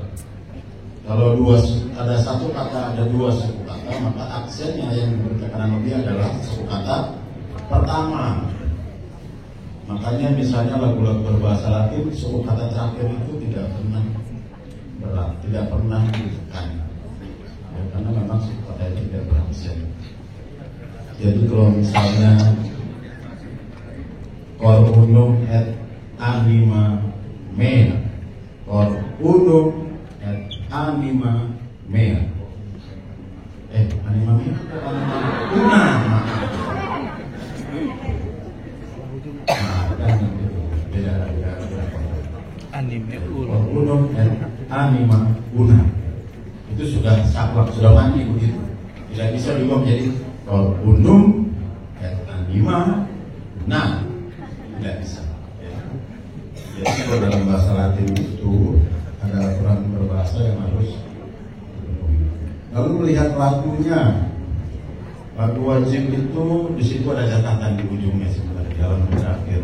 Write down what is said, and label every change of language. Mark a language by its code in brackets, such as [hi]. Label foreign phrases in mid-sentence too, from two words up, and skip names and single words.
[id] Kalau ada satu kata, ada dua suku kata, maka aksennya yang bertekanan lebih adalah suku kata pertama. Makanya misalnya lagu-lagu berbahasa Latin, suku kata terakhir itu tidak pernah berat, tidak pernah ditekan. Ya, karena memang suku kata itu tidak beraksen. Jadi kalau misalnya [la] cor unum et anima mea, cor unum et anima mea. Anima mea atau anima una? [id] Beda. [la] Anime cor unum et anima una. [id] Itu sudah saklek, sudah mati begitu. Tidak bisa juga menjadi [la] cor unum et anima una. [id] Tidak bisa. Jadi kalau dalam bahasa Latin itu ada aturan berbahasa yang harus dipenuhi. Lalu melihat lagunya, lagu wajib itu di situ ada catatan di ujungnya sebenarnya dalam terakhir.